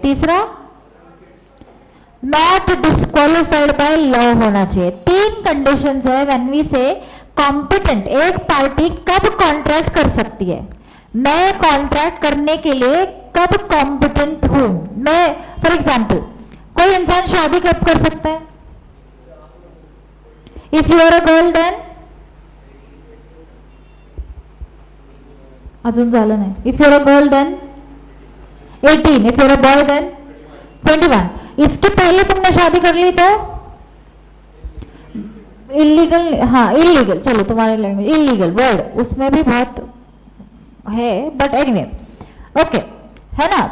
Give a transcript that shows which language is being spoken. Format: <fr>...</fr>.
<hi>तीसरा, not disqualified by law होना चाहिए. 3 कंडीशंस है</hi> <en>When we say competent.</en> <hi>एक पार्टी कब कॉन्ट्रैक्ट कर सकती है? मैं कॉन्ट्रैक्ट करने के लिए कब कॉम्पिटेंट हूं? मैं, फॉर एग्जाम्पल, कोई इंसान शादी कब कर सकता है?</hi> <en>if you are a girl then,</en> <mr>अजून झालं नाही.</mr> <en>If you are a girl then 18, if you are a boy then 21.</en> <hi>इसके पहले तुमने शादी कर ली तो इलीगल. हाँ, इलीगल, चलो तुम्हारे लैंग्वेज इलीगल वर्ड उसमें भी बहुत है,</hi> <en>but anyway, okay,</en> <hi>है ना.</hi>